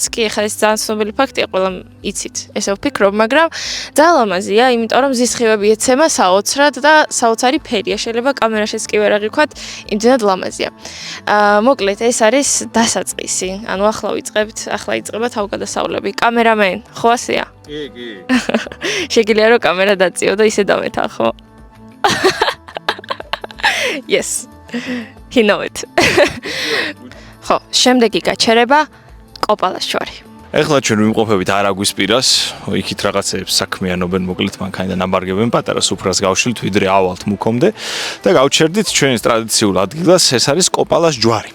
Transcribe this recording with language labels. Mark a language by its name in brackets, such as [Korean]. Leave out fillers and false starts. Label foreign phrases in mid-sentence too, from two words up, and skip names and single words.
[Georgian] კი ეხლა ეს ძალიან ცნობილი ფაქტია, ყველა იცით, ესე ვფიქრობ, მაგრამ ძალიან ლამაზია, იმიტომ რომ ზისხივები ეცემა საოცრად და საოცარი ფერია. შეიძლება კამერაშიც კი ვერ აღიქვათ, იმდენად ლამაზია. მოკლედ ეს არის დასაწყისი. ანუ ახლა ვიწყებთ, ახლა იწყება თავგადასავლები. კამერამენ, ხო ასეა? კი. შეგიძლია რომ კამერა დაწიო და ისე დამეთა, ხო? [English] Yes. He know it. [Georgian] ხო, შემდეგი გაჩერება კოპალას ჯვარი. ეხლა ჩვენ ვიმყოფებით არაგვის პირას, იქით რაღაცეებს საქმიანობენ, მოკლედ მანქანიდან აბარგებენ პატარა სუფრას გავშილთ, ვიდრე ავალთ მუქომდე და გავჩერდით ჩვენის ტრადიციულ ადგილას, ეს არის კოპალას ჯვარი.